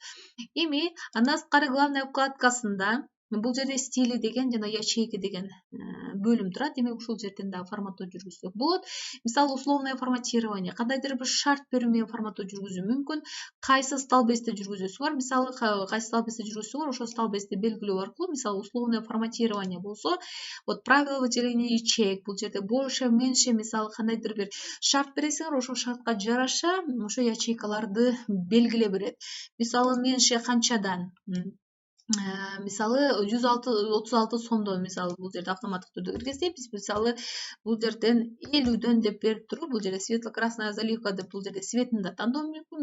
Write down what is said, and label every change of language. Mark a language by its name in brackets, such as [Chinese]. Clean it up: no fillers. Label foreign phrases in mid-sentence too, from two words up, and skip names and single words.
[Kyrgyz] Эми андан сырткары [Russian] главная вкладкасында [Kyrgyz] бул жерде стили деген жана ячейка деген бөлүм турат. Демек ушул жерден дагы форматтоо жүргүзсөк болот. Мисалы, [Russian] условное форматирование, [Kyrgyz] кандайдыр бир шарт берүү менен форматтоо жүргүзүү мүмкүн. Кайсы столбецте жүргүзөсүңөр, мисалы, кайсы столбецте жүргүзсөңөр, ошол столбецти белгилөө аркылуу, мисалы, [Russian] условное форматирование [Kyrgyz] болсо, [Russian] вот правила выделения ячеек, [Kyrgyz] бул жерде [Russian] больше, меньше, [Kyrgyz] мисалы, кандайдыр бир шарт бересиңер, ошол шартка жараша ошо ячейкаларды белгилеп берет. Мисалы, меньше канчадан? Мисалы, 136 сомдон, мисалы, бул жерде автоматтык түрдө киргизсек, биз мисалы бул жерден 50дөн деп берип туруп, бул жерде [Russian] светло-красная заливка [Kyrgyz] деп бул жерде цветин да тандоо мүмкүн.